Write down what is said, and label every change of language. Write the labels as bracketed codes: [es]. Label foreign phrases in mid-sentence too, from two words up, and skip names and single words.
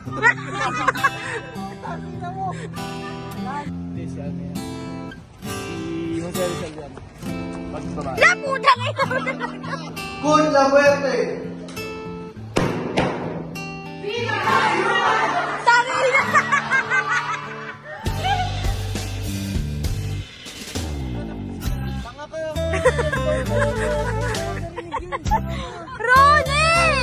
[tl] Tangina mo! Hindi, si ano yan. Si Jose Rizal yan. Pagbaba. [es] La puta [tl] ngayon! [es] Con la muerte! [tl] Tangina! Tanga kayo! Ronnie!